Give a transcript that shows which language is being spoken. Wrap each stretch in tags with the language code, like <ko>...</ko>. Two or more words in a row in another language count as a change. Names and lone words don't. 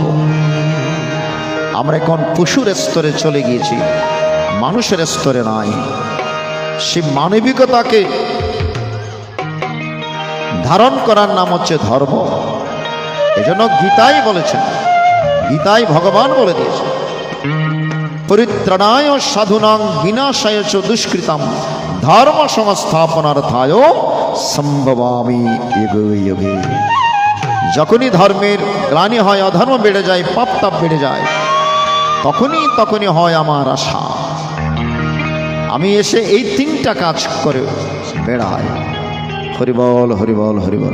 <bn>আমরা এখন পশুর স্তরে চলে গিয়েছি, মানুষের স্তরে নাই। সে মানবিকতাকে ধারণ করার নাম হচ্ছে ধর্ম। এজন্য গীতাই বলেছেন, গীতাই ভগবান বলে দিয়েছেন,</bn> <sa>পরিত্রাণায় সাধুনাং বিনাশায় চ দুষ্কৃতাম ধর্ম সংস্থাপনার্থায় সম্ভবামি যুগে যুগে।</sa> <bn>যখনই ধর্মের গ্লানি হয়, অধর্ম বেড়ে যায়, পাপ তাপ বেড়ে যায়, তখনই হয় আমার আশা আমি এসে এই তিনটা কাজ করে বেড়াই। হরিবল হরিবল হরিবল।</bn>